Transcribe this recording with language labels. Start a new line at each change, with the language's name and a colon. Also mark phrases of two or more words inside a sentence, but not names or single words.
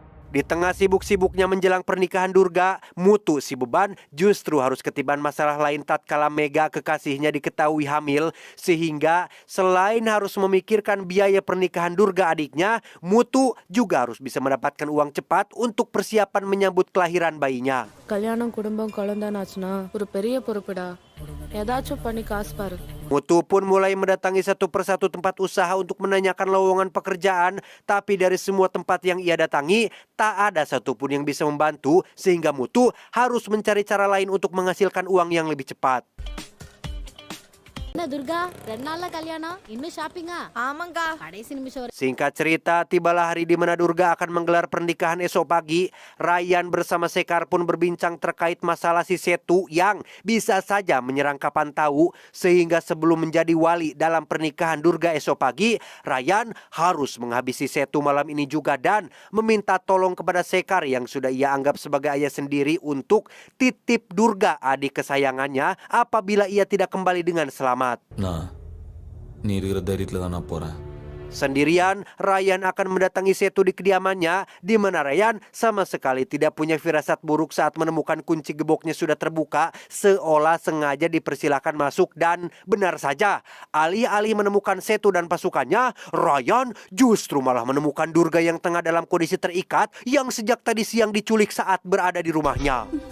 Indonesian: Di tengah sibuk-sibuknya menjelang pernikahan Durga, Mutu si beban justru harus ketiban masalah lain tatkala Mega kekasihnya diketahui hamil, sehingga selain harus memikirkan biaya pernikahan Durga adiknya, Mutu juga harus bisa mendapatkan uang cepat untuk persiapan menyambut kelahiran bayinya.
Tamil: கல்யாணம் குடும்பம் குழந்தைனாச்சுன்னா ஒரு பெரிய பொறுப்புடா. ஏதாச்சும் பண்ணி காசு பாரு.
Indonesian: Mutu pun mulai mendatangi satu persatu tempat usaha untuk menanyakan lowongan pekerjaan, tapi dari semua tempat yang ia datangi, tak ada satupun yang bisa membantu, sehingga Mutu harus mencari cara lain untuk menghasilkan uang yang lebih cepat.
Tamil: என்ன துர்கா 2 நாள்ல கல்யாணம் இன்னும் ஷாப்பிங்கா ஆமாங்கா கடைசி நிமிஷம் வரை
Indonesian: Singkat cerita, tibalah hari di mana Durga akan menggelar pernikahan esok pagi. Ryan bersama Sekar pun berbincang terkait masalah si Setu yang bisa saja menyerang kapan tahu. Sehingga sebelum menjadi wali dalam pernikahan Durga esok pagi, Ryan harus menghabisi Setu malam ini juga dan meminta tolong kepada Sekar yang sudah ia anggap sebagai ayah sendiri untuk titip Durga adik kesayangannya apabila ia tidak kembali dengan selamat. Nah,
Tamil: நீ இருக்கிற தைரியத்துல தான் நான் போறேன்.
Indonesian: Sendirian, Ryan akan mendatangi Setu di kediamannya, di mana Ryan sama sekali tidak punya firasat buruk saat menemukan kunci geboknya sudah terbuka, seolah sengaja dipersilakan masuk. Dan benar saja, alih-alih menemukan Setu dan pasukannya, Ryan justru malah menemukan Durga yang tengah dalam kondisi terikat, yang sejak tadi siang diculik saat berada di rumahnya.